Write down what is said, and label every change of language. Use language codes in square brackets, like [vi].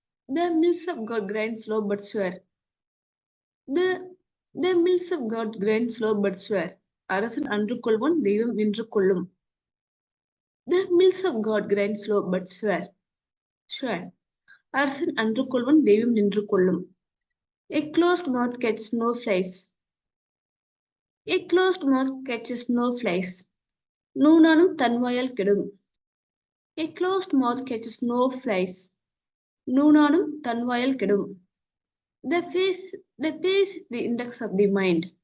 [en] The mills of God grind slow but sure. The mills of God grind slow but sure. [ta] அரசன் அன்று கொள்வான், தெய்வம் நின்று கொள்ளும். [en] The mills of God grind slow but sure. Sure. [ta] அரசன் அன்று கொள்வன், தெய்வம் நின்று கொள்ளும். [en] A closed mouth catches no flies. A closed mouth catches no flies. [ta] நூனானும் தன்வாயால் கெடும். [en] A closed mouth catches no flies. [ta] நூனானும் தன்வாயால் கெடும். [en] The face is the index of the mind.